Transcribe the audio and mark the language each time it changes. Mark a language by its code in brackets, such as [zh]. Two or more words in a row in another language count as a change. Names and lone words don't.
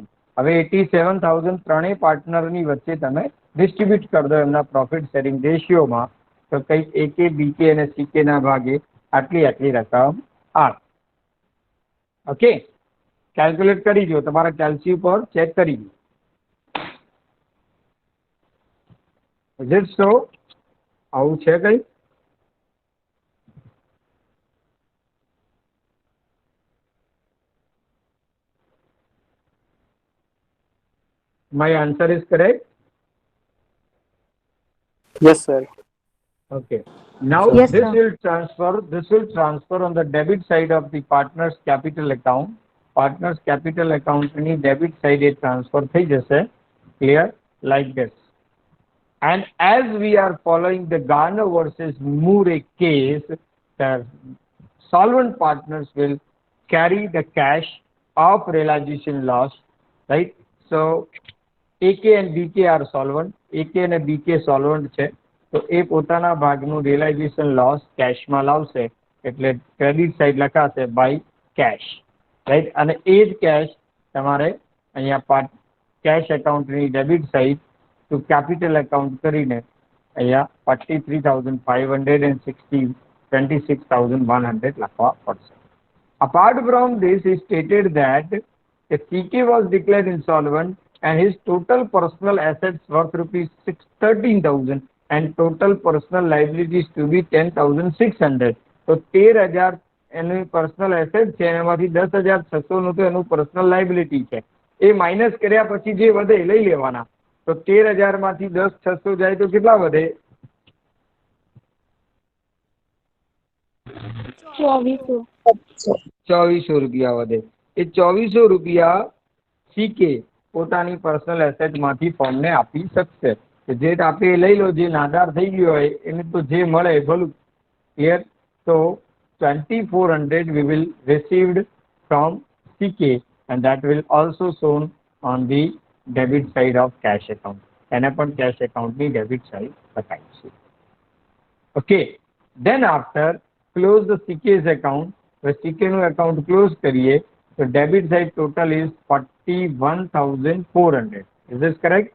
[gu] હવે 87,000 ત્રણેય પાર્ટનરની વચ્ચે તમે ડિસ્ટ્રીબ્યુટ કરી દો એમના [en] profit sharing ratioમાં, [gu] તો કંઈક એકે બીકે અને સીકે ના ભાગે આટલી રકમ આવે. ઓકે, કેલ્ક્યુલેટ કરી જો, તમારા કેલ્સી ઉપર ચેક કરી દો. [en] Is it so? [gu] આવું છે કઈ? [en] My answer is correct. Yes, sir. Okay. Now Yes, this sir. will transfer on the debit side of the partner's capital account. Partner's capital account [gu] ની [en] debit side [gu] એ transfer થઈ જશે. [en] Clear? Like this. And as we are following the Garner versus Moore case, the solvent partners will carry the cash of realization loss, right? So AK and BK are solvent. [gu] AK અને BK solvent છે, તો એ પોતાના ભાગનું [en] realization loss [gu] કેશમાં લાવશે, એટલે [en] credit side [gu] લખાશે [en] by cash, right? [gu] અને એ જ કેશ તમારે અહીંયા [en] cash accountની debit side to capital account [gu] કરીને અહીંયા 43,500 and 26,100 લખવા પડશે. [en] Apart from this, he stated that if CK was declared insolvent and his total personal assets worth rupees 13,000 and total personal liabilities to be 10,600, [gu] તો 13,000 એનું [en] personal asset [gu] છે, એમાંથી 10,600 નું તો એનું [en] personal liability [gu] છે. એ માઇનસ કર્યા પછી જે વધે લઈ લેવાના. તો 13,000 માંથી 10,600 જાય તો કેટલા વધે? 2,400 રૂપિયા વધે. એ 2,400 રૂપિયા સીકે પોતાની [en] personal asset [gu] માંથી ફોર્મને આપી શકશે. જે આપે એ લઈ લો, જે નાદાર થઈ ગયો હોય એને તો જે મળે ભલું. ક્લિયર? [en] તો 2,400 we will received from CK and that will also shown on the debit side of cash account. [gu] એને પણ [en] cash account [gu] ની [en] debit side [gu] બતાવી છે. [en] Okay, then after close the CK's account. [gu] હવે CK નું [en] account close [gu] કરીએ તો [en] debit side total is 41,400. Is this correct?